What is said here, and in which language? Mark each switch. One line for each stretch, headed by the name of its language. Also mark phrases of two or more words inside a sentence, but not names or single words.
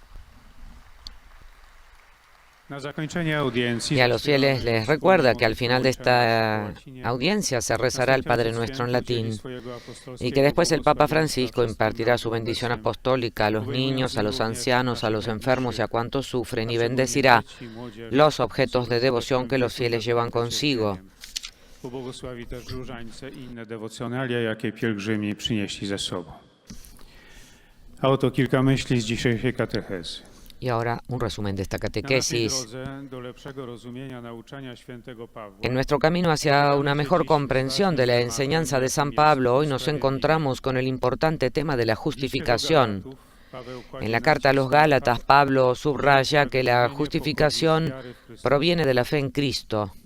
Spanish: Y a los fieles les recuerda que al final de esta audiencia se rezará el Padre Nuestro en latín y que después el Papa Francisco impartirá su bendición apostólica a los niños, a los ancianos, a los enfermos y a cuantos sufren, y bendecirá los objetos de devoción que los fieles llevan consigo.
Polish: A oto kilka myśli z dzisiejszej katechezy.
Spanish: Y ahora un resumen de esta catequesis. En nuestro camino hacia una mejor comprensión de la enseñanza de San Pablo, hoy nos encontramos con el importante tema de la justificación. En la carta a los Gálatas, Pablo subraya que la justificación proviene de la fe en Cristo.